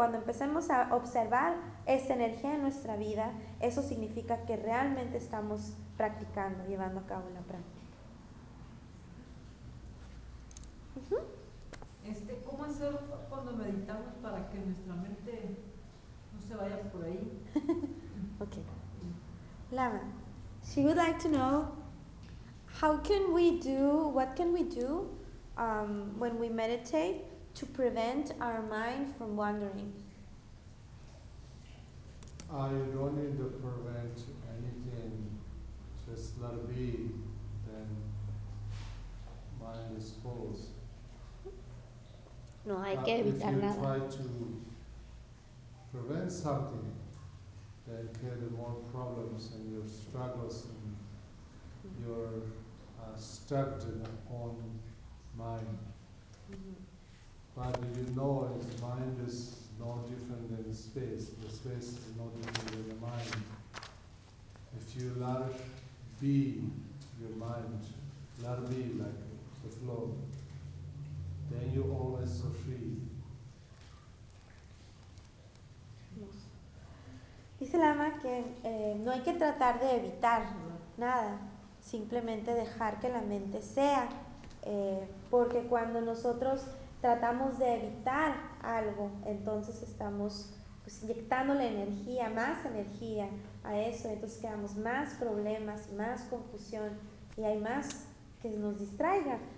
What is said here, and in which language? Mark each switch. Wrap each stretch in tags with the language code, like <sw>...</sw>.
<es>Cuando empecemos a observar esta energía en nuestra vida, eso significa que realmente estamos practicando, llevando a cabo la práctica. ¿Cómo hacer cuando meditamos para que nuestra mente no se vaya por ahí?</es> <en>Okay. Lama, she would like to know what can we do when we meditate to prevent our mind from wandering? I don't need to prevent anything, just let it be, then mind is full.</en> <es>No hay que evitar nada.</es> <en>If you try to prevent something, then create more problems and your struggles and your stuck in your own mind. Mm-hmm. But you know his mind is no different than space. The space is no different than the mind. If you let be your mind, let be like the flow, then you always so free.</en> <es>Dice Lama que no hay que tratar de evitarlo, nada, simplemente dejar que la mente sea, porque cuando nosotros tratamos de evitar algo, entonces estamos pues inyectándole energía, más energía a eso, entonces quedamos más problemas, más confusión y hay más que nos distraiga.</es>